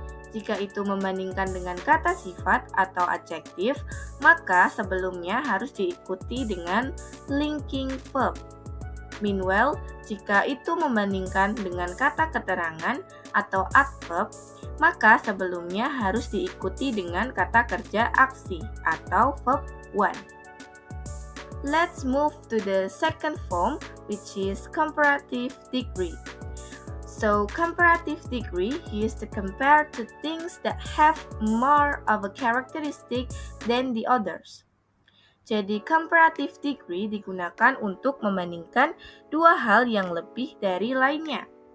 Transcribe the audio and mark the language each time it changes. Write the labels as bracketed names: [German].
[Indonesian] Jika itu membandingkan dengan kata sifat atau adjektif, maka sebelumnya harus diikuti dengan linking verb. Meanwhile, jika itu membandingkan dengan kata keterangan atau adverb, maka sebelumnya harus diikuti dengan kata kerja aksi atau verb 1. [English] Let's move to the second form, which is comparative degree. So, comparative degree used to compare two things that have more of a characteristic than the others. [Indonesian] Jadi, comparative degree digunakan untuk membandingkan dua hal yang lebih dari lainnya.